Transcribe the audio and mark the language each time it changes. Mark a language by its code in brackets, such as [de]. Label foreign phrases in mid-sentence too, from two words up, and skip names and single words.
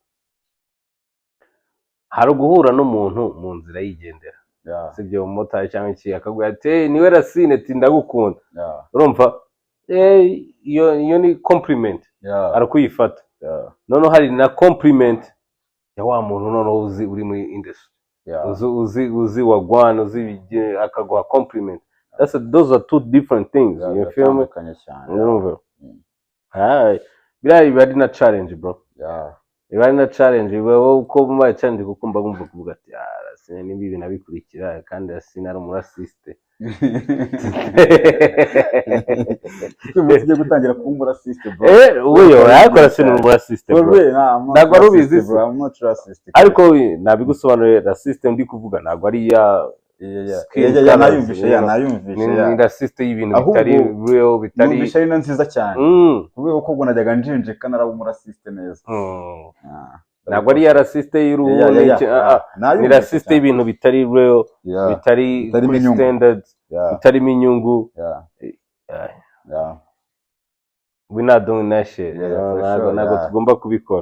[rw] hari guhura n'umuntu mu nzira yigendera sibyo umumotari cyangwa iki akagwa ati niwe Racine ati ndagukunda urumva iyo ni compliment arakuyifata none hari na compliment ya wa muntu none uzi uri muri industry uzi wagwana uzi akaguha compliment. [en] Those are two different things. You feel me? [rw] Biba ari na [en] challenge bro. [rw] Biba ari na challenge wowe uko mu challenge kuko mba bumva kuvuga ati Racine nimbi ibintu abikurikira kandi Racine ari umurasiste. Tugiye gutangira kumbura [en] system bro. [rw] Uyo yakora Racine umurasiste bro. Ntabwo arubizi bro. [en] I'm not racist. [rw] Ariko nabigusobanurira raciste ndi kuvuga ntabwo ari nayumvishe ni raciste y'ibintu bitari real bitari numvishe ari nziza cyane kubera ko ubwo najyaga njenjeka naraba umurasiste neza. Ntabwo ari ya raciste y'uruhu ni raciste y'ibintu bitari real bitari standards bitarimo inyungu. [en] We not doing that shit. [rw] Ntabwo tugomba kubikora.